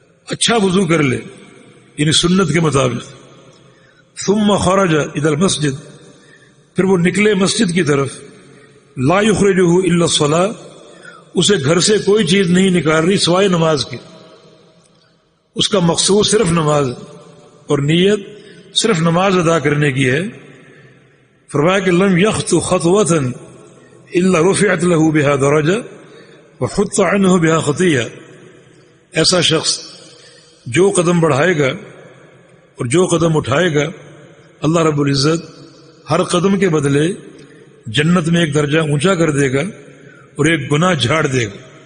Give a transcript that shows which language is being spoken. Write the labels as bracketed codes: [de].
[ur] اچھا وضو کر لے یعنی سنت کے مطابق، [ar] ثم خرج الى المسجد، [ur] پھر وہ نکلے مسجد کی طرف، [ar] لا یخرجہ الا الصلاۃ، [ur] اسے گھر سے کوئی چیز نہیں نکال رہی سوائے نماز کی. اس کا مقصود صرف نماز اور نیت صرف نماز ادا کرنے کی ہے. [ar] فرمایا کہ لم یخطو خطوۃ الا رفعت له بها درجہ وحط عنه بها خطیہ. [ur] ایسا شخص جو قدم بڑھائے گا اور جو قدم اٹھائے گا اللہ رب العزت ہر قدم کے بدلے جنت میں ایک درجہ اونچا کر دے گا اور ایک گناہ جھاڑ دے گا.